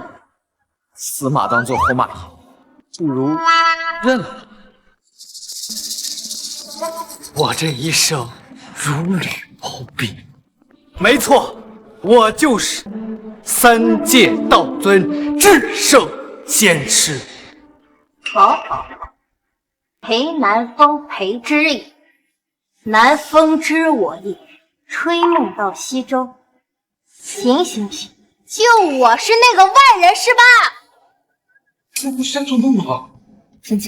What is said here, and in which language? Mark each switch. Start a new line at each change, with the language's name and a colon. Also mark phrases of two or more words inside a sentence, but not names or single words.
Chinese: 死馬當作活馬醫，不如認了。我這一生如履薄冰。沒錯，我就是3界道尊至聖仙師。好，裴南風、裴之意，南風知我意，吹夢到西洲。行，就我是那個萬人是吧？這不山中夢嗎？